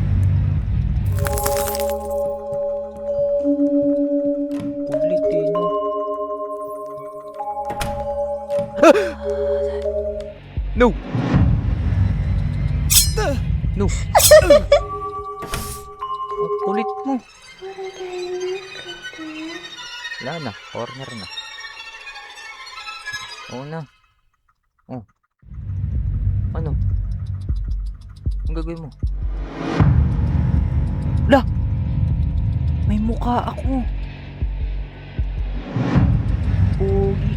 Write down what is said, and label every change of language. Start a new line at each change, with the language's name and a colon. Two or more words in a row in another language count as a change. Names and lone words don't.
Filipino: Ulit eh, no? No! No! Ang kulit mo.
Japanese: これでなくて。
Filipino: Wala na. Corner na. Oo na. Oh. Ano? Ang gagawin mo? Wala! May mukha ako. Pogi.